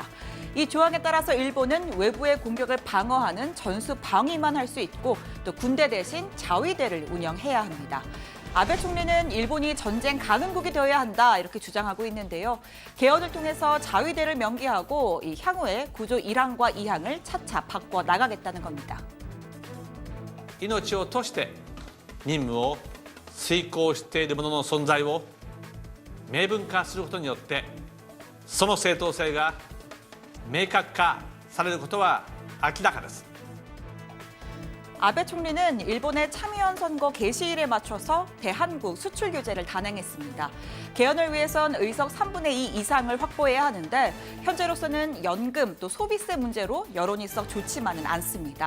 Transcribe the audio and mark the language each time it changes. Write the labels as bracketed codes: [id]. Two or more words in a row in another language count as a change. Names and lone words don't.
[ko] 이 조항에 따라서 일본은 외부의 공격을 방어하는 전수 방위만 할 수 있고 또 군대 대신 자위대를 운영해야 합니다. 아베 총리는 일본이 전쟁 가능국이 되어야 한다 이렇게 주장하고 있는데요. 개헌을 통해서 자위대를 명기하고 이 향후에 구조 1항과 2항을 차차 바꿔 나가겠다는 겁니다. [ja] 命を賭して任務を遂行している者の存在を明文化することによってその正当性が明確化されることは明らかです。 [ko] 아베 총리는 일본의 참의원 선거 개시일에 맞춰서 대한국 수출 규제를 단행했습니다. 개헌을 위해선 의석 3분의 2 이상을 확보해야 하는데 현재로서는 연금 또 소비세 문제로 여론이 썩 좋지만은 않습니다.